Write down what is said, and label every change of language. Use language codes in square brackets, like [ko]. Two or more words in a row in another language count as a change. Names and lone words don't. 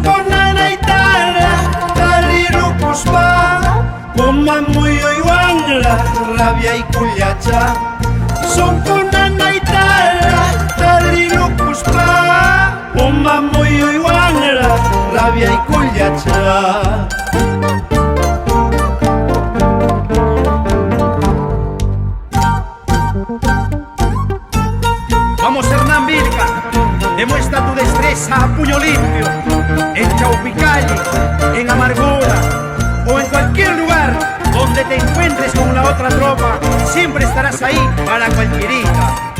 [es] Conana y Tara, Tarirukuspa, Poma Muyo y Wangra, Rabia y Cuyacha, Son Conana y Tara, Tarirukuspa, Poma Muyo y Wangra, Rabia y Cuyacha. Vamos, Hernán Vilca, demuestra tu destreza a puño limpio, en Chaupicali, en Amargura o en cualquier lugar donde te encuentres con la otra tropa, siempre estarás ahí para cualquierita.